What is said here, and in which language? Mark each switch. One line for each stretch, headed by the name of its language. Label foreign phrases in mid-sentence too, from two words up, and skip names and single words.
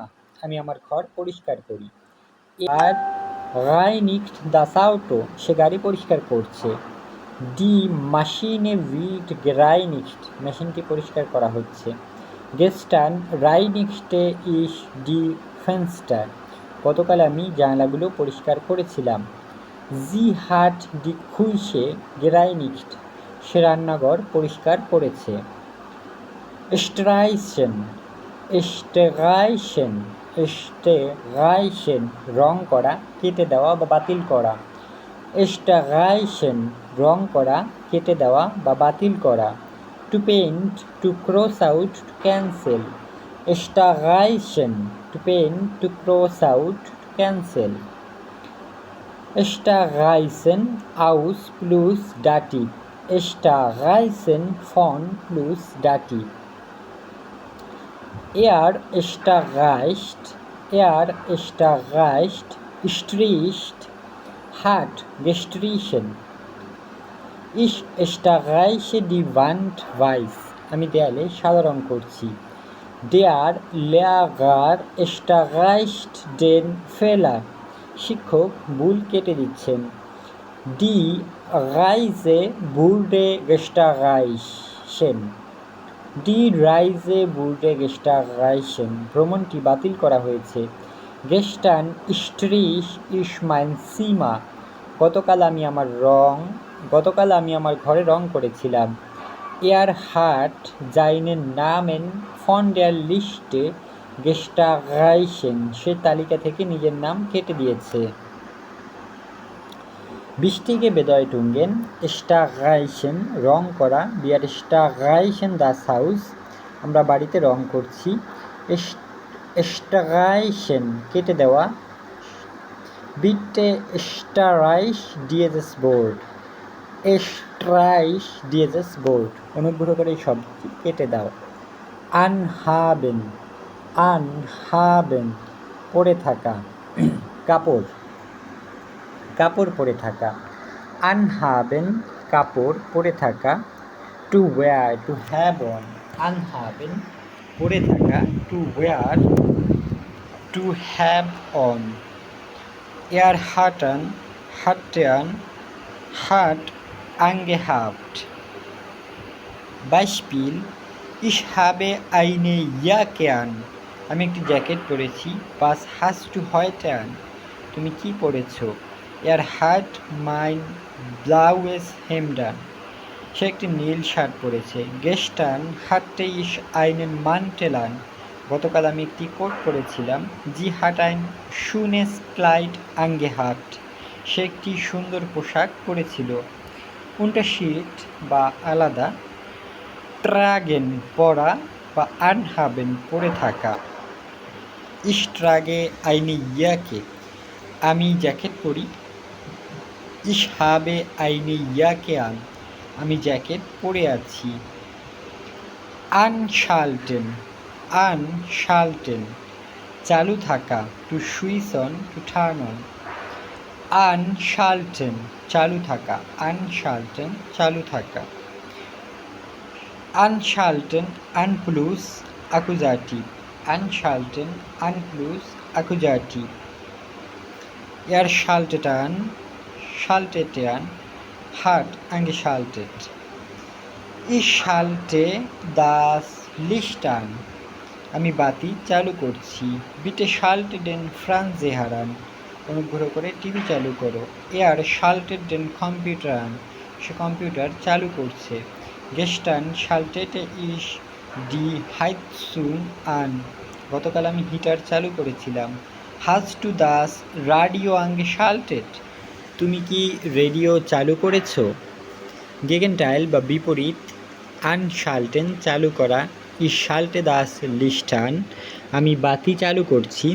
Bangla: আমি আমার ঘর পরিষ্কার করি।
German: reinigt das Auto.
Bangla: সে গাড়ি পরিষ্কার করছে।
German: Die Maschine wird gereinigt.
Bangla: মেশিনটি পরিষ্কার করা হচ্ছে।
German: Gestern reinigte ich die Fenster.
Bangla: গতকাল আমি জানালাগুলো পরিষ্কার করেছিলাম।
German: Sie hat die Küche gereinigt.
Bangla: সে রান্নাঘর পরিষ্কার করেছে।
German: streichen streichen streichen
Bangla: রং করা, কেটে দেওয়া বা বাতিল করা। streichen রং করা, কেটে দেওয়া বা বাতিল করা।
English: to paint, to cross out, to cancel. streichen to paint, to cross out, to cancel.
German: streichen aus plus Dativ. streichen von plus Dativ. streicht stricht, hat gestrichen. Ich streiche die Wand weiß.
Bangla: আমি দেয়ালে সাদা রং করছি।
German: Der Lehrer streicht den Fehler.
Bangla: শিক্ষক ভুল কেটে দিচ্ছেন।
German: Die Reise wurde gestrichen. Die Reise wurde gestrichen.
Bangla: ভ্রমণটি বাতিল করা হয়েছে।
German: Gestern strich ich mein Zimmer.
Bangla: গতকাল আমি আমার রং গতকাল আমি আমার ঘরে রং করেছিলাম।
German: Er hat seinen Namen von der Liste gestrichen.
Bangla: সে তালিকা থেকে নিজের নাম কেটে দিয়েছে।
German: Wichtige Bedeutungen: streichen
Bangla: রং করা,
German: wir streichen das Haus
Bangla: আমরা বাড়িতে রং করছি। streichen কেটে দেওয়া,
German: bitte streich dieses Board streich dieses Board
Bangla: অনুগ্রহ করে এই শব্দটি কেটে দাও।
German: anhaben anhaben
Bangla: পরে থাকা, কাপড় কাপড় পরে থাকা। anhaben কাপড় পরে থাকা।
English: to wear to have on anhaben
Bangla: পরে থাকা,
English: to wear to have on।
German: hatten hat angehabt। Beispiel: Ich habe eine Jacke an
Bangla: আমি একটি জ্যাকেট পরেছি।
German: Was hast du heute an
Bangla: তুমি কি পরেছো?
German: hat mein blaues Hemd an
Bangla: সে একটি নীল শার্ট পরেছে।
German: Gestern hatte ich einen Mantel an
Bangla: গতকাল আমি একটি কোট পরেছিলাম।
German: Sie hat ein schönes Kleid angehabt
Bangla: সে একটি সুন্দর পোশাক পরেছিল। Unterschied বা আলাদা: tragen পরা বা anhaben পরে থাকা।
German: Ich trage eine Jacke
Bangla: আমি জ্যাকেট পরি।
German: Ich habe eine Jacke an
Bangla: আমি জ্যাকেট পরে আছি।
German: anschalten anschalten
Bangla: চালু থাকা,
English: to switch on to turn on।
Bangla: anschalten চালু থাকা, anschalten চালু থাকা।
German: anschalten an plus Akkusativ anschalten an plus Akkusativ। schaltet an hat angeschaltet। Ich schalte das Licht an
Bangla: আমি বাতি চালু করছি।
German: bitte schalte den Fernseher an
Bangla: অনুগ্রহ করে টিভি চালু করো।
German: schaltet den Computer an
Bangla: সে কম্পিউটার চালু করছে।
German: gestern schaltete ich die Heizung an
Bangla: গতকাল আমি হিটার চালু করেছিলাম।
German: hast du das Radio angeschaltet
Bangla: তুমি কি রেডিও চালু করেছো? Gegenteil বা বিপরীত: anschalten চালু করা,
German: ich schalte das Licht an
Bangla: আমি বাতি চালু করছি।